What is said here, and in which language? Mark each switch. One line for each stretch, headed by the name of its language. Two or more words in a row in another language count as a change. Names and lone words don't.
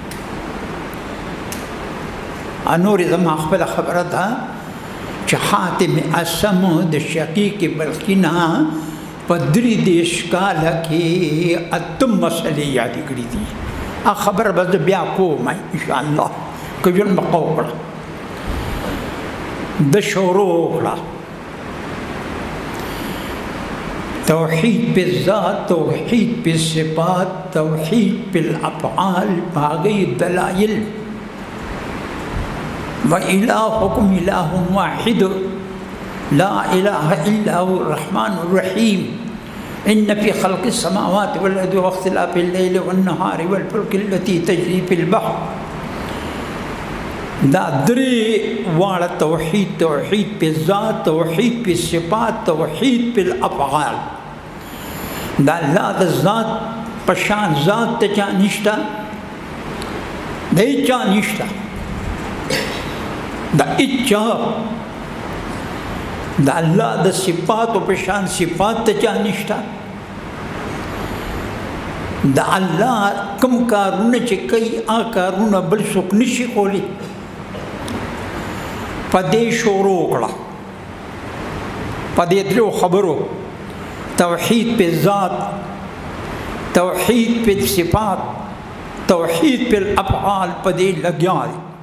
Pashto: نورې زما خپله خبره ده چې حاتم اسم د شقیق بلخي نه په 33 کاله کې 8 مسلې یادې کړي دي. هغه خبره به زه بیا کوم انشاءالله که ژوند بقا وکړه. د شروع وکړه توحید پہ ذات، توحید پہ صفات، توحید پہ الافعال، باقی دلائل.
Arabic: وَإِلَٰهُكُمْ إِلَٰهٌ وَاحِدٌ لَا إِلَٰهَ إِلَّا هُوَ الرَّحْمَٰنُ الرَّحِيمُ إِنَّ فِي خَلْقِ السَّمَاوَاتِ وَالْأَرْضِ وَاخْتِلَافِ اللَّيْلِ وَالنَّهَارِ وَالْفُلْكِ الَّتِي تَجْرِي فِي الْبَحْرِ.
Pashto: دا درې واړه توحید، توحید پہ ذات، توحید پہ صفات، توحید پہ الافعال. دا اللہ دا ذات پشان ذات تا چا نشتا، دا اچا نشتا، دا اچا. دا اللہ دا صفات و پشان صفات تا چا نشتا. دا اللہ کم کارونه چه کئی آ کارونه بل سوک نشی خولی. پدې شروع کړه، پدې درو خبرو، توحید په ذات، توحید په صفات، توحید په افعال، پدې لګیا دي.